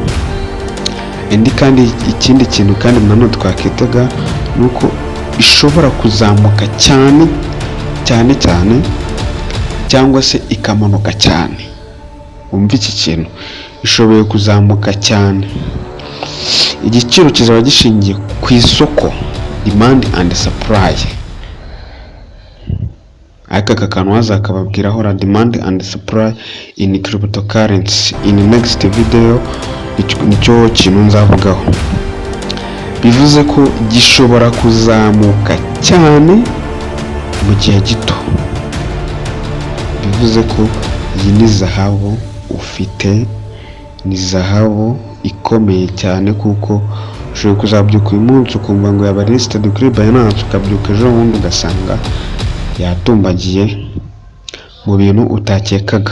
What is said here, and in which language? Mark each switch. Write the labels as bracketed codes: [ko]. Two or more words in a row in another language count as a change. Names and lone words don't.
[rw] Kandi ikindi kintu kandi nanone twakwitaga nuko ishobora kuzamuka cyane cyangwa se ikamanuka cyane. Umva iki kintu, ishoboye kuzamuka cyane. Igiciro kizaba gishingiye ku isoko, [en] demand and supply. [rw] Aka kantu wazakababwiraho la [en] demand and supply in cryptocurrency in next video, [rw] nicyo kintu nzavugaho. Bivuze ko gishobora kuzamuka cyane mu gihe gito. Bivuze ko iyi ni zahabu ufite, ni zahabu ikomeye cyane, kuko ushobora kuzabyuka uyu munsi ukumva ngo yaba listed kuri Binance, ukabyuka ejo bundi ugasanga yatumbagiye mu bintu utakekaga.